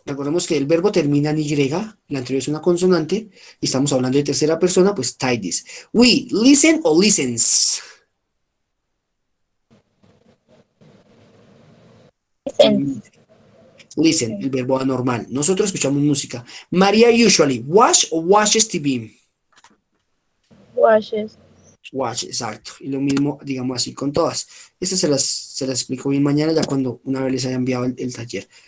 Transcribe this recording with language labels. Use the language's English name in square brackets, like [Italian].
[Spanish] Recordemos que el verbo termina en Y, la anterior es una consonante, y estamos hablando de tercera persona, pues tidies. [English] We, listen o listens. Listen. [Spanish] Listen, el verbo anormal. Nosotros escuchamos música. [English] María usually watch o watches TV. Washes. Watch, exacto. [Spanish] Y lo mismo, digamos así, con todas. Estas se las explico bien mañana, ya cuando una vez les haya enviado el taller.